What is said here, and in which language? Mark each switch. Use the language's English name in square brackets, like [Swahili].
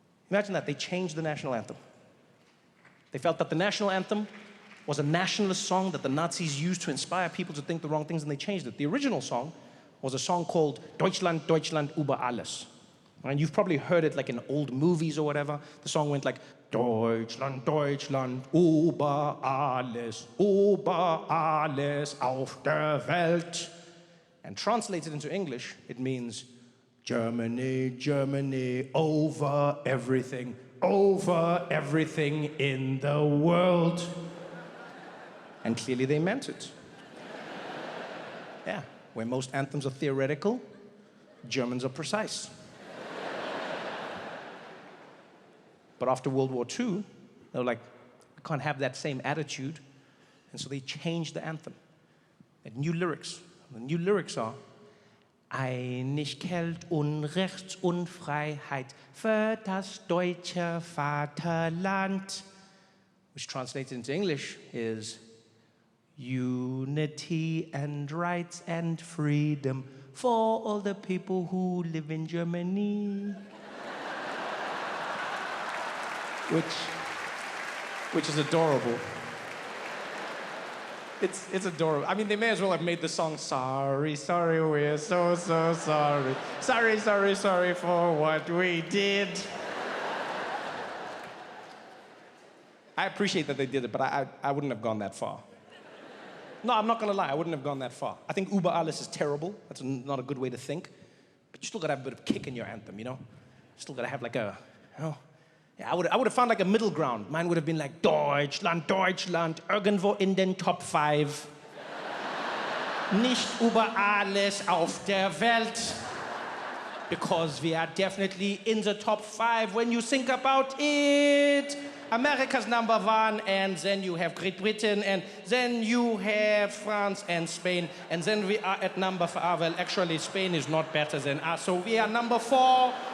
[English] Imagine that, they changed the national anthem. They felt that the national anthem was a nationalist song that the Nazis used to inspire people to think the wrong things, and they changed it. The original song was a song called [German] Deutschland, Deutschland über alles. [English] And you've probably heard it like in old movies or whatever. The song went like, [German] Deutschland, Deutschland, über alles auf der Welt. [English] And translated into English, it means Germany, Germany, over everything in the world. And clearly they meant it. Yeah, where most anthems are theoretical, Germans are precise. But after World War II, they were like, we can't have that same attitude. And so they changed the anthem. And new lyrics. The new lyrics are, [German] Einigkeit und Rechts und Freiheit für das deutsche Vaterland. [English] Which translated into English is, unity and rights and freedom for all the people who live in Germany. Which is adorable. It's adorable. I mean, they may as well have made the song, sorry, sorry, we're so sorry. Sorry, sorry, sorry for what we did. I appreciate that they did it, but I wouldn't have gone that far. No, I'm not gonna lie, I wouldn't have gone that far. I think [German] Über alles [English] is terrible. That's not a good way to think. But you still gotta have a bit of kick in your anthem, you know? You still gotta have like a, you know? Yeah, I would have found like a middle ground. Mine would have been like, [German] Deutschland, Deutschland, irgendwo in den Top 5. Nicht über alles auf der Welt. [English] Because we are definitely in the top 5 when you think about it. America's #1, and then you have Great Britain, and then you have France and Spain, and then we are at number 4. Well, actually, Spain is not better than us, so we are number 4.